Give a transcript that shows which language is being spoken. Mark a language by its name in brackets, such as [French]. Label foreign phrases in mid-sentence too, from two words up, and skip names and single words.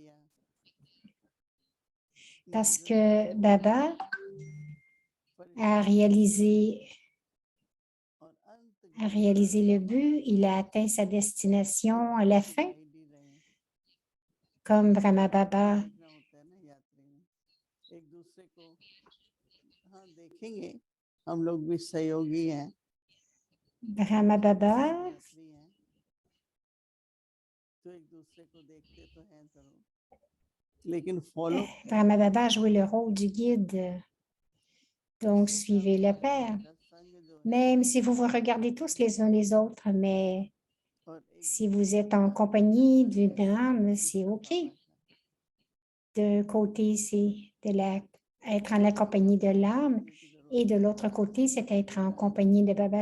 [French] Parce que Baba a réalisé le but, il a atteint sa destination à la fin, comme Brahma Baba. [Hindi] एक दूसरे को हाँ देखेंगे, हम लोग भी सहयोगी हैं। Brahma Baba तो एक दूसरे को देखते तो हैं जरूर, लेकिन फॉलो [French] Brahma Baba a joué le rôle du guide. Donc, suivez le Père. Même si vous vous regardez tous les uns les autres, mais si vous êtes en compagnie d'une âme, c'est OK. D'un côté, c'est être en la compagnie de l'âme et de l'autre côté, c'est être en compagnie de Baba.